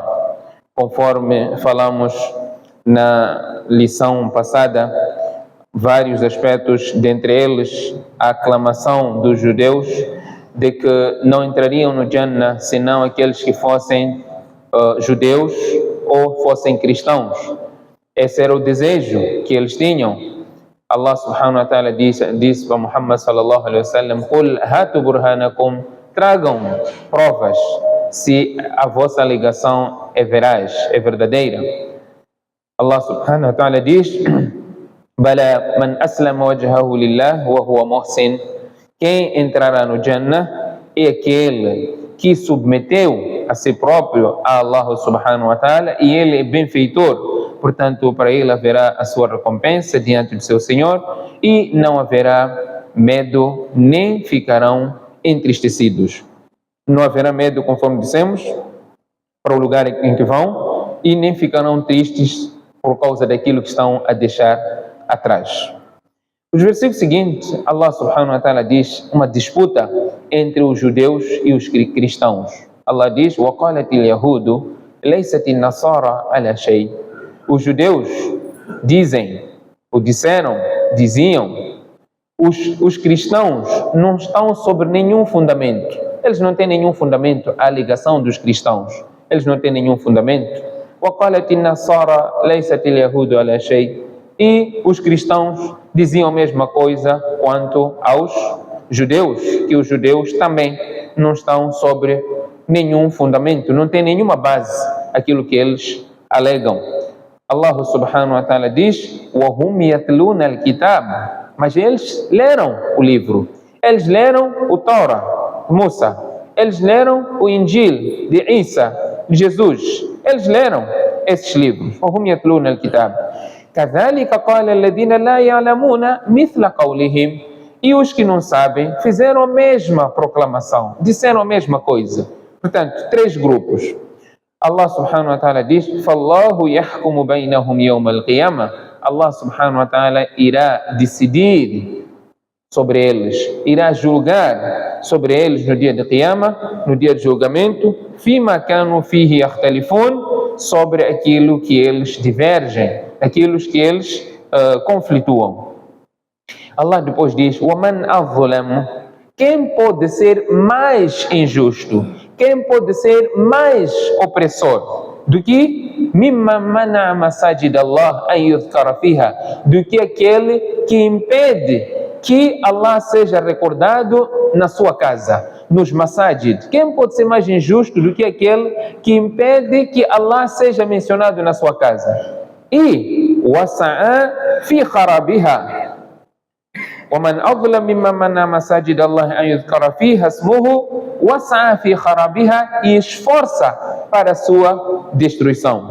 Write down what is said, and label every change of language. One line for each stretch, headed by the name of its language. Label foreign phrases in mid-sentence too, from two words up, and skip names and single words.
Portuguese: Conforme falamos na lição passada, vários aspectos, dentre eles a aclamação dos judeus de que não entrariam no Jannah senão aqueles que fossem judeus ou fossem cristãos. Esse era o desejo que eles tinham. Allah
Arabic: سبحانه وتعالى
Portuguese: disse para Muhammad
Arabic: صلى الله عليه وسلم: "قل هاتوا برهانكم",
Portuguese: tragam provas se a vossa alegação é veraz, é verdadeira. Allah
Arabic: سبحانه وتعالى
Portuguese: diz:
Arabic: "بلى من أسلم وجهه لله وهو محسن",
Portuguese: quem entrará no Jannah é aquele que submeteu a si próprio a Allah
Arabic: سبحانه وتعالى
Portuguese: e ele é benfeitor. Portanto, para ele haverá a sua recompensa diante do seu Senhor e não haverá medo, nem ficarão entristecidos. Não haverá medo, conforme dissemos, para o lugar em que vão, e nem ficarão tristes por causa daquilo que estão a deixar atrás. Os versículos seguintes, Allah
Arabic: سبحانه وتعالى
Portuguese: diz uma disputa entre os judeus e os cristãos. Allah diz:
Arabic: وَقَالَتِ الْيَهُودُ لَيْسَتِ النَّصَارَى عَلَى شَيْءٍ.
Portuguese: Os judeus diziam, os cristãos não estão sobre nenhum fundamento. Eles não têm nenhum fundamento. A alegação dos cristãos, eles não têm nenhum fundamento.
Arabic: وَقَالَتِ النَّصَارَى لَيْسَتِ الْيَهُودُ عَلَى شَيْءٍ.
Portuguese: E os cristãos diziam a mesma coisa quanto aos judeus, que os judeus também não estão sobre nenhum fundamento, não tem nenhuma base aquilo que eles alegam. Allah
Arabic: سبحانه وتعالى
Portuguese: diz:
Arabic: وَهُمْ يَتْلُونَ الْكِتَابَ.
Portuguese: Mas eles leram o livro, eles leram o Torah, Musa, eles leram o Injil de Isa, de Jesus, eles leram esses livros.
Arabic: وَهُمْ يَتْلُونَ الْكِتَابَ كَذَلِكَ قَالَ الَّذِينَ لَا يَعْلَمُونَ مِثْلَ قَوْلِهِمْ.
Portuguese: E os que não sabem fizeram a mesma proclamação, disseram a mesma coisa. Portanto, três grupos. Allah
Arabic: سبحانه وتعالى
Portuguese: diz:
Arabic: فَاللَّهُ يَحْكُمُ بَيْنَهُمْ يَوْمَ الْقِيَامَةِ.
Portuguese: Allah
Arabic: سبحانه وتعالى
Portuguese: irá decidir sobre eles, irá julgar sobre eles no dia de Qiyamah, no dia de julgamento,
Arabic: فِيمَا كَانُوا فِيهِ يَخْتَلِفُونَ,
Portuguese: sobre aquilo que eles divergem, aquilo que eles conflituam. Allah depois diz:
Arabic: وَمَنْ أَظْلَمُ.
Portuguese: Quem pode ser mais injusto? Quem pode ser mais opressor do que
Arabic: مِمَّنْ مَنَعَ مَسَاجِدَ اللَّهِ أَنْ يُذْكَرَ فِيهَا,
Portuguese: do que aquele que impede que Allah seja recordado na sua casa, nos masajid. Quem pode ser mais injusto do que aquele que impede que Allah seja mencionado na sua casa?
Arabic: E وَسَعَى فِي خَرَابِهَا, وَمَنْ أَظْلَمْ مِمَّنْ مَنَعَ مَسَاجِدَ اللَّهِ أَنْ يُذْكَرَ فِيهَا اسْمُهُ وَسَعَى فِي خَرَابِهَا,
Portuguese: e esforça para a sua destruição.